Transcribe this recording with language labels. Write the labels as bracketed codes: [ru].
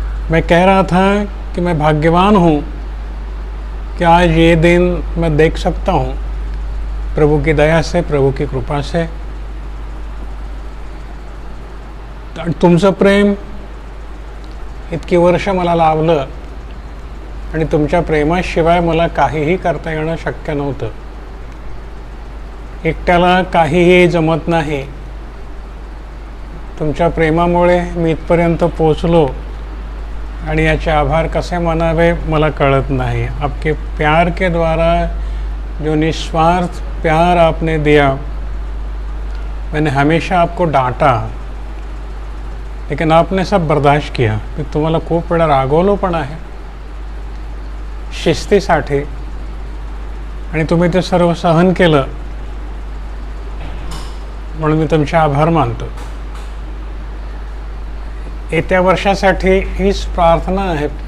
[hi] मैं कह रहा था कि मैं भाग्यवान हूँ कि आज ये दिन मैं देख सकता हूँ प्रभु की दया से, प्रभु की कृपा से। [mr] तुमचं प्रेम इतकी वर्ष मला लाभलं आणि तुमच्या प्रेमाशिवाय मला काहीही करता येणं शक्य नव्हतं। एकट्याला काहीही जमत नाही। तुमच्या प्रेमामुळे मी इथपर्यंत पोहोचलो आणि याचे आभार कसे मानावे मला कळत नहीं। [hi] आपके प्यार के द्वारा जो निस्वार्थ प्यार आपने दिया, मैंने हमेशा आपको डांटा, लेकिन आपने सब बर्दाश्त किया। [mr] मी तुम्हाला खूप वेळा रागवलो पण आहे शिस्तीसाठी, आणि तुम्ही ते सर्व सहन केलं म्हणून मी तुमचे आभार मानतो। येत्या वर्षासाठी हीच प्रार्थना आहे।